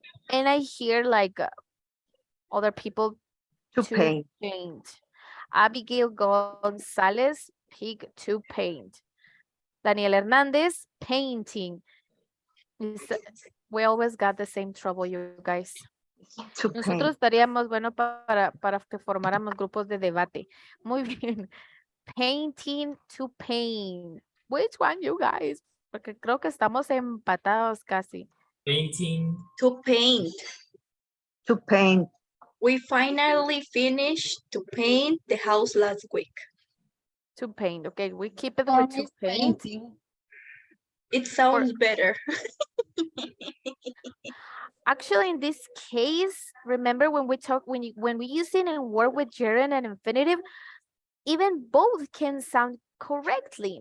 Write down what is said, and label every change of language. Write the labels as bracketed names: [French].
[English] And I hear like other people To paint. Abigail González, pig to paint. Daniel Hernández, painting. We always got the same trouble, you guys. To [Spanish] Nosotros [English] paint. [Spanish] estaríamos bueno para que formáramos grupos de debate. Muy bien. [English] Painting to paint. Which one, you guys? [Spanish] Porque creo que estamos empatados casi. [English] Painting. To paint. To paint. We finally finished to paint the house last week. To paint. Okay, we keep it with to paint. Painting. It sounds better. Actually, in this case, remember when we use it in word with gerund and infinitive, even both can sound correctly.